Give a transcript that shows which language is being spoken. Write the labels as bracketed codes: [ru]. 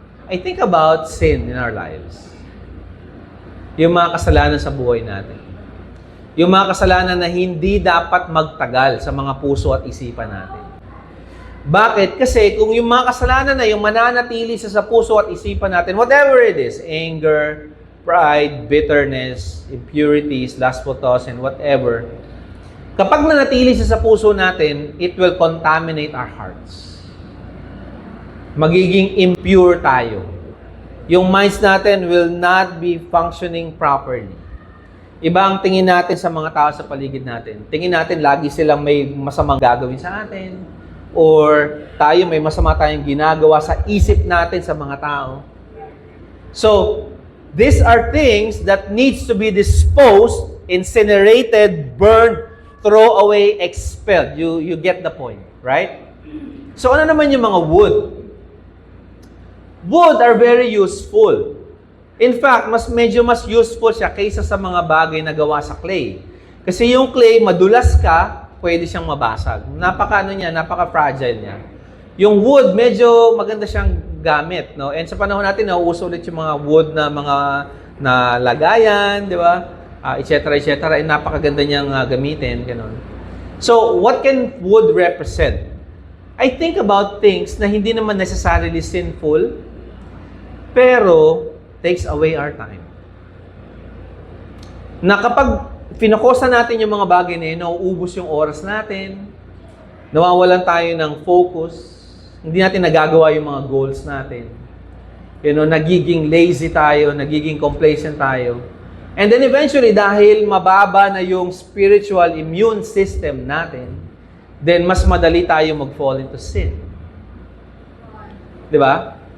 [en] I think about sin in our lives. [tl] Yung mga kasalanan sa buhay natin. Yung mga kasalanan na hindi dapat magtagal sa mga puso at isipan natin. Bakit? Kasi kung yung mga kasalanan na yung mananatili sa puso at isipan natin, [en] whatever it is, anger, pride, bitterness, impurities, lustful thoughts, and whatever, [tl] kapag nanatili siya sa puso natin, [en] it will contaminate our hearts. [tl] Magiging impure tayo. [en] Yung minds natin will not be functioning properly. [tl] Iba ang tingin natin sa mga tao sa paligid natin. Tingin natin lagi silang may masamang gagawin sa atin. Or tayo may masama tayong ginagawa sa isip natin sa mga tao. [en] So, these are things that needs to be disposed, incinerated, burned, throw away, expelled. You get the point, right? So, [tl] ano naman yung mga [en] wood? Wood are very useful. In fact, [tl] medyo mas useful siya kaysa sa mga bagay na gawa sa clay. Kasi yung clay, madulas ka, pwede siyang mabasag. Napaka-fragile niya. Yung wood, medyo maganda siyang gamit, no? And sa panahon natin, nauuso ulit yung mga wood na mga na lagayan, di ba? Etc. And napakaganda niyang gamitin, ganun. [en] So, what can wood represent? I think about things [tl] na hindi naman [en] necessarily sinful, pero takes away our time. [tl] Na kapag pinakosa natin yung mga bagay na yun, nauubos yung oras natin, nawawalan tayo ng focus, hindi natin nagagawa yung mga goals natin. Nagiging lazy tayo, nagiging complacent tayo. And then eventually, dahil mababa na yung spiritual immune system natin, then mas madali tayo mag-fall into sin. Di ba?